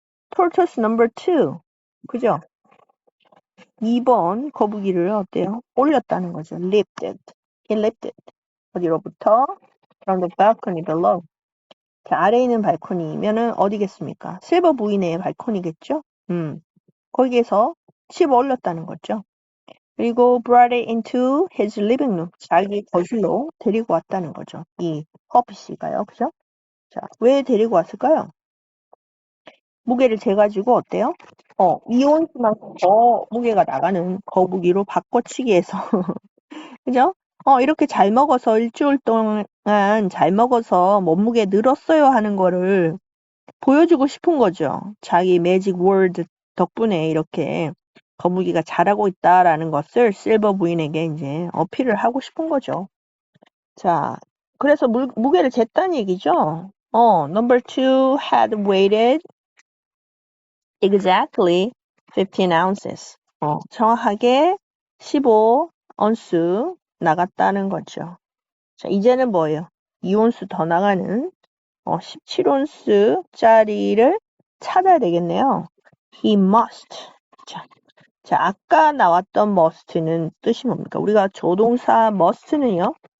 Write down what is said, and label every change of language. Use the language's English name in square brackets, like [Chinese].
[English] tortoise number 2. [Korean] 그죠? 2번 거북이를 어때요? 올렸다는 거죠. lifted. [English] He lifted. [Korean] 어디로부터? [English] From the balcony below. [Korean] 자, 아래에 있는 발코니면은 어디겠습니까? 실버 부인의 발코니겠죠? 거기에서 칩 올렸다는 거죠. 그리고 [English] brought it into his living room. [Korean] 자기 거실로 데리고 왔다는 거죠. 이 허피 씨가요. 그죠? 자, 왜 데리고 왔을까요? 무게를 재가지고 어때요? 이온수만큼 더 무게가 나가는 거북이로 바꿔치기 해서 그죠? 이렇게 잘 먹어서 일주일 동안 잘 먹어서 몸무게 늘었어요 하는 거를 보여주고 싶은 거죠. 자기 매직 월드 덕분에 이렇게 거북이가 잘하고 있다라는 것을 실버 부인에게 이제 어필을 하고 싶은 거죠. 자, 그래서 무게를 쟀다는 얘기죠. [English] number 2 had weighted exactly 15 ounces. [Korean] 정확하게 15온스 나갔다는 거죠. 자, 이제는 뭐예요? 2온스 더 나가는 17온스짜리를 찾아야 되겠네요. [English] He must. [Korean] 자, 아까 나왔던 must는 뜻이 뭡니까? 우리가 조동사 must는요.